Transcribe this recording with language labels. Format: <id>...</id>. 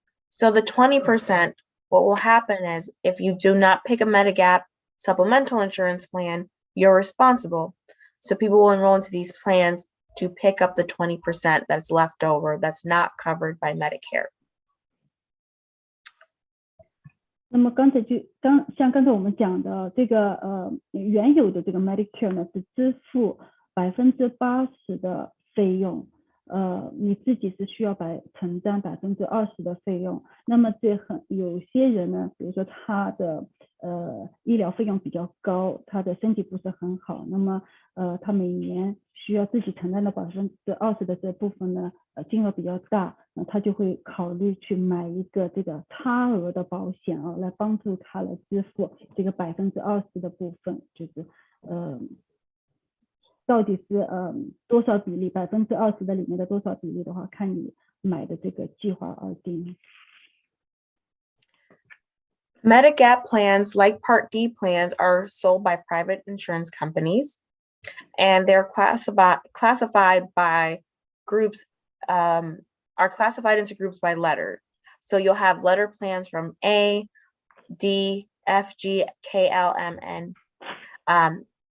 <en>So the 20%, what will happen is if you do not pick a Medigap supplemental insurance plan, you're responsible. So people will enroll into these plans to pick up the 20% that's left over that's not covered by Medicare.</en> <zh>那么像刚才我们讲的这个原有的这个 Medicare 呢是支付80%的费用，你自己是需要承担20%的费用。那么有些人呢，比如说他的医疗费用比较高，他的身体不是很好，那么他每年需要自己承担的20%的这部分呢，金额比较大，那他就会考虑去买一个这个差额的保险啊，来帮助他来支付这个20%的部分，就是到底是多少比例，20%的里面的多少比例的话，看你买的这个计划而定。</zh> <en>Medigap plans, like Part D plans, are sold by private insurance companies, and they're classified by groups, are classified into groups by letter. So you'll have letter plans from A, D, F, G, K, L, M, N.</en>